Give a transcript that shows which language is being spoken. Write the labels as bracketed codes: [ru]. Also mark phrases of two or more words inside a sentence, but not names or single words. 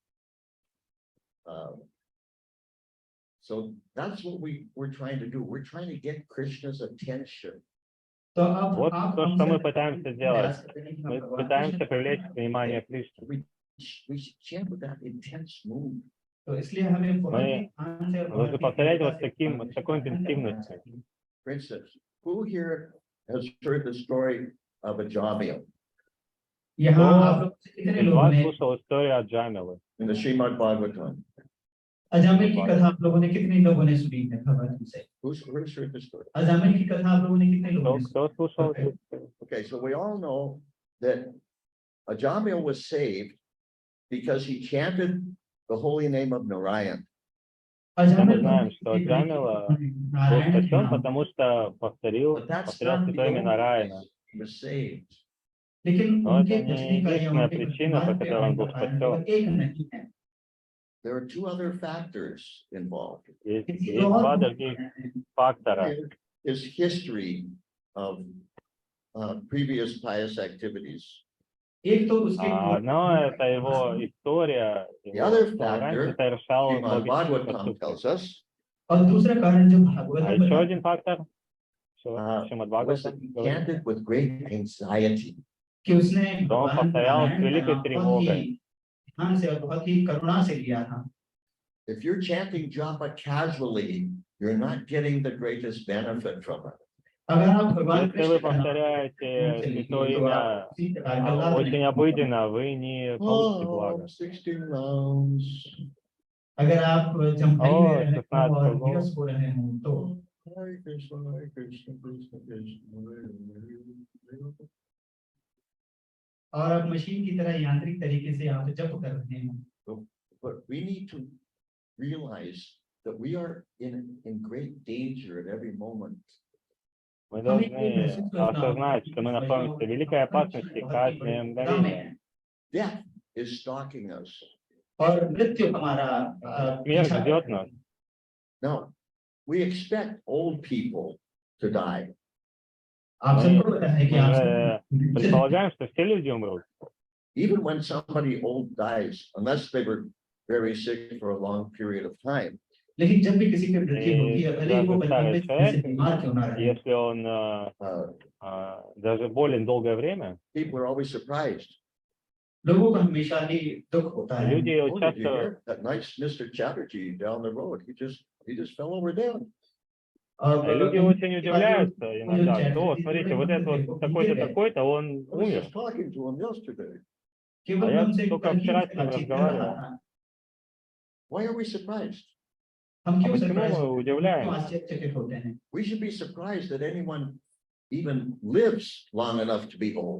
[en] So that's what we're trying to do. We're trying to get Krishna's attention. [hi] तो अब [ru] Вот [hi] आप [ru] то, что [hi] हमसे [ru] мы пытаемся сделать. [hi] प्रयास करते हैं कि हम [ru] Мы [hi] भगवान [ru] пытаемся [hi] कृष्ण [ru] привлечь внимание Кришны. [en] We should chant with that intense mood. [hi] तो इसलिए हमें बहुत ही [ru] Мы [hi] ध्यान से और [ru] должны [hi] बहुत ही [ru] повторять [hi] तीव्रता [ru] вот [hi] से [ru] таким, [hi] भगवान [ru] с такой [hi] कृष्ण का ध्यान [ru] интенсивностью. [hi] करना चाहिए। [en] For instance, who here has heard the story of a Jamil [hi] यहाँ आप [ru] Кто [hi] लोग से कितने [ru] из [hi] लोगों [ru] вас [hi] ने [ru] слушал историю от Джамилы? [en] in the Srimad Bhagavatam? [hi] अजामिल की कथा आप लोगों ने कितने लोगों ने सुनी है भगवान से? [en] Who's heard the story? [hi] अजामिल की कथा आप लोगों ने कितने लोगों ने [ru] Кто слушал? [en] Okay, so we all know that a Jamil was saved because he chanted the holy name of Narayan. [ru] Все мы знаем, что Джамила был спасен, потому что повторял [en] But that's [ru] святое [en] not the [ru] имя [en] only [ru] Нараяна. [en] reason he was saved. [hi] लेकिन [ru] Но [hi] उनके [ru] это не [hi] बचने का या [ru] единственная [hi] उनके [ru] причина, по [hi] वर्तमान पे [ru] которой он [hi] आने [ru] был [hi] का कारण [ru] спасен. [hi] केवल एक नहीं है। [en] There are two other factors involved. [ru] Есть два других фактора. [en] His history of previous pious activities. [hi] एक तो उसके [ru] Одно – это его история, [en] The [ru] его, [en] other [ru] что он раньше [en] factor, [ru] совершал [en] Srimad [ru] благочестивые [en] Bhagavatam [ru] поступки. [en] tells us, [hi] और दूसरा कारण जो [ru] А [hi] भागवत [ru] еще один фактор, [en] was [ru] Шримад [en] that [ru] Бхагаватам [en] he [ru] говорит, [en] chanted with great anxiety. [hi] कि उसने [ru] что он [hi] भगवान [ru] повторял с [hi] नारायण का [ru] великой [hi] नाम बहुत [ru] тревогой. [hi] ही ध्यान से और बहुत ही करुणा से लिया था। [en] If you're chanting japa casually, you're not getting the greatest benefit from it. [hi] अगर आप भगवान [ru] Если вы [hi] कृष्ण का नाम [ru] повторяете [hi] से [ru] святое [hi] लिखिए, तो [ru] имя [hi] आप उसी प्रकार का लाभ [ru] очень [hi] नहीं [ru] обыденно, вы не получите [en] Oh, [ru] благо. [en] 16 rounds. [hi] अगर आप जम्हाई [ru] О, [hi] में रहे [ru] 16 [hi] हो और [ru] कругов. [hi] नीरस हो रहे हो तो [en] Hare Krishna, Hare Krishna, Krishna Krishna, Hare Hare. [hi] और आप मशीन की तरह यांत्रिक तरीके से आप जप कर रहे हो। [en] But we need to realize that we are in great danger at every moment. [ru] Мы должны осознать, что мы находимся в великой опасности каждое мгновение. [en] Death is stalking us. [hi] और मृत्यु हमारा [ru] Смерть [hi] पीछा [ru] ждет [hi] करती है। [ru] нас. [en] Now, we expect old people to die. [hi] आप सबको पता है कि [ru] Мы [hi] आप [ru] же [hi] सब [ru] предполагаем, что все люди умрут. [en] Even when somebody old dies, unless they were very sick for a long period of time, [hi] लेकिन जब भी किसी की मृत्यु होती है भले ही वो [ru] даже старый [hi] लंबे समय से [ru] человек, [hi] बीमार क्यों ना रहे, [ru] если он даже болен долгое время, [en] people are always surprised. [hi] लोगों को हमेशा ही दुख होता है। [ru] люди [en] Oh, did you часто, hear? That nice Mr. Chatterjee down the road, he just fell over dead. [ru] люди очень удивляются иногда, что, смотрите, вот этот вот такой-то, такой-то, он [en] I was [ru] умер. [en] just talking to him yesterday. [hi] केवल [ru] А я [hi] मैं उनसे [ru] только [hi] कल ही [ru] вчера [hi] उससे [ru] с ним [hi] बातचीत कर रहा [ru] разговаривал. [hi] था। [en] Why are we surprised? [hi] हम क्यों [ru] почему [hi] सरप्राइज [ru] мы [hi] क्यों [ru] удивляемся? [hi] आश्चर्यचकित होते हैं? [en] We should be surprised that anyone even lives long enough to be old.